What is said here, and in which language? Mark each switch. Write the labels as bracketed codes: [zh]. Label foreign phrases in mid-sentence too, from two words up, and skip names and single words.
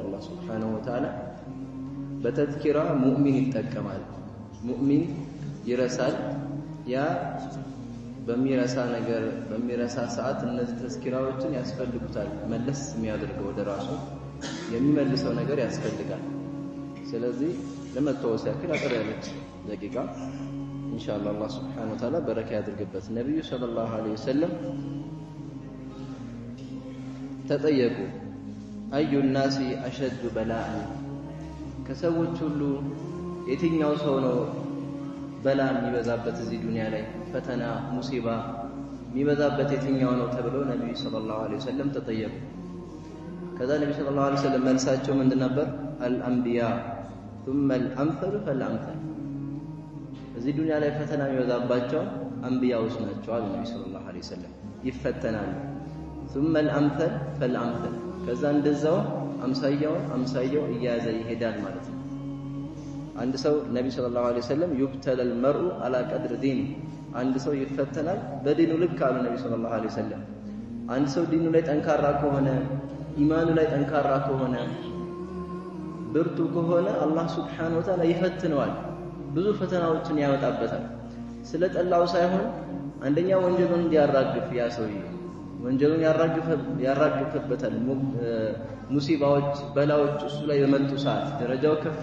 [ar] الله سبحانه وتعالى [am] በተዝኪራ ሙእሚን ይጠቀማል። ሙእሚን ይረሳል። ያ በሚረሳ ነገር በሚረሳ ሰዓት እነዚህ ተዝኪራዎችን ያስፈልጉታል። መለስ የሚያደርገው ወደ ራሱ የሚመልሰው ነገር ያስፈልጋል። ስለዚህ ለመተዋወስ ያክል አጠር ያለች ደቂቃ ኢንሻአላህ [ar] الله سبحانه وتعالى [am] በረካ ያድርግበት። ነብዩ [ar] صلى الله عليه وسلم [am] ተጠየቁ አዩ [ar] الناس أشد بلاء [am] ከሰዎች ሁሉ የትኛው ሰው ነው በላ የሚበዛበት እዚህ ዱንያ ላይ ፈተና ሙሲባ የሚበዛበት የትኛው ነው ተብለው ነብዩ [ar] صلى الله عليه وسلم [am] ተጠየቁ። ከዛ ነብዩ [ar] صلى الله عليه وسلم [am] መልሳቸው ምንድን ነበር? አልአንቢያ [ar] ثم الامثل فالامثل [am] እዚህ ዱንያ ላይ ፈተና የሚበዛባቸው አንቢያዎች ናቸው አሉ ነብዩ [ar] صلى الله عليه وسلم። [am] ይፈተናሉ። [ar] ثم الامثل فالامثل [am] ከዛ እንደዛው አምሳያው እያያዘ ይሄዳል ማለት ነው። አንድ ሰው ነብዩ [ar] صلى الله عليه وسلم يبتلى المرء على قدر دينه [am] አንድ ሰው ይፈተናል በዲኑ ልክ አሉ ነብዩ [ar] صلى الله عليه وسلم። [am] አንድ ሰው ዲኑ ላይ ጠንካራ ከሆነ ኢማኑ ላይ ጠንካራ ከሆነ ብርቱ ከሆነ [ar] الله سبحانه وتعالى [am] ይፈትነዋል። ብዙ ፈተናዎችን ያወጣበታል። ስለጠላው ሳይሆን አንደኛ ወንጀሉን እንዲያራግፍ ያ ሰውዬ ወንጀሉን ያራግፍበታል። ሙሲባዎች በላዎች እሱ ላይ በመጡ ሰዓት ደረጃው ከፍ